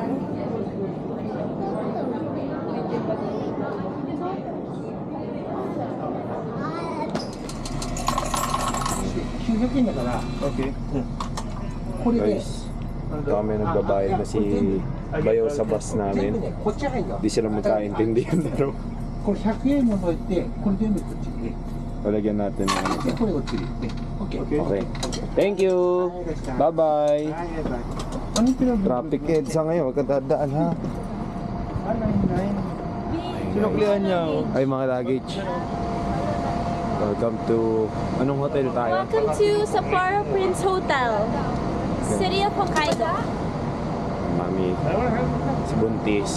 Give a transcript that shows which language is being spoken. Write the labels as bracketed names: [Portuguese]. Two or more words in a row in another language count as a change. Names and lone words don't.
[Filipino] Okay. Guys, kami nagbabayad na si Bayaw sa bus namin. Di sila magkaintindihan pero [Japanese] これ100円除いて、これ全部こっちに。 [Filipino] palagyan natin ng ano. [Japanese] で、これこっちに。OK。 [English] Okay. Thank you. Bye-bye. [Japanese] はい、バイ。 [Filipino] Ano pinag- Traffic EDSA ngayon, wag ka dadaan ha. Sinuklihan niya. Ay mga luggage. [English] Welcome to... [Filipino] Anong hotel tayo? [English] Welcome to Sapporo Prince Hotel, City of Hokkaido. [Filipino] Mami. Si Buntis.